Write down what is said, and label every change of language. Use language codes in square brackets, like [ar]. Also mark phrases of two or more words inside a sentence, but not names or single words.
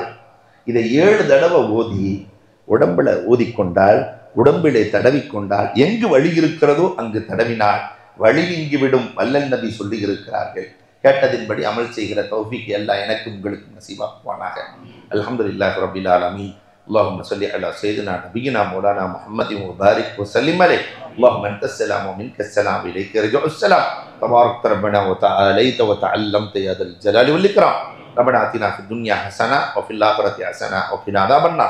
[ta] இதை 7 தடவை ஓதி உடம்புல ஓதிக்கொண்டால், உடம்பிலே தடவிக்கொண்டால், எங்கு வலி இருக்கிறதோ அங்கு தடவினால் வலி நீங்கிவிடும். வல்லல் நபி சொல்லி இருக்கிறார்கள். கேட்டதின்படி அமல் செய்கிற தௌஃபீக் எல்லாம் எனக்கு உங்களுக்கு நசீபாக்குவானாக. [ar] الحمد لله رب العالمين. اللهم صل على سيدنا نبينا مولانا محمد وبارك وسلم عليه. اللهم انت السلام ومنك السلام اليك يرجع السلام. تبارك ربنا وتعاليت وتعلمت يا ذا الجلال والاكرام. ربنا آتنا في الدنيا حسنه وفي الاخره حسنه وقنا عذاب النار.